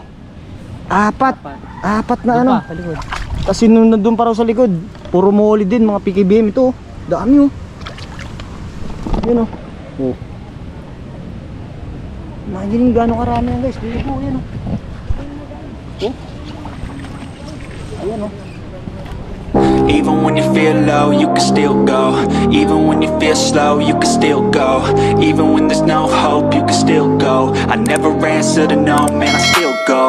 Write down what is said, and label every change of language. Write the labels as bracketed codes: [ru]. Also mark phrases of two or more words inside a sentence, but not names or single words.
[tl] Apat na ano. Kasi nandun pa raw sa likod. Puro molly din, mga PKBM ito. Dami oh. Yun oh. Oh. Imagine gano'ng karami yan guys. Libo yan oh. Oh. Ayan oh. [en] Even when you feel low, you can still go. Even when you feel slow, you can still go. Even when there's no hope, you can still go. I never answer to no, man, I still go.